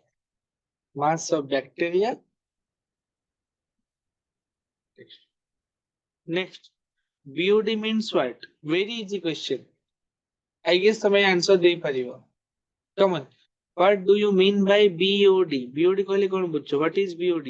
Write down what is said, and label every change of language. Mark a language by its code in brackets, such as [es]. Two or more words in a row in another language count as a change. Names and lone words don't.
[en] Mass of bacteria. Next. BOD means what? Very easy question. I guess તમે answer ଦେଇପାରିବ. Come on. What do you mean by BOD? [or] BOD କହିଲେ କଣ ବୁଝଛ? [en] What is BOD?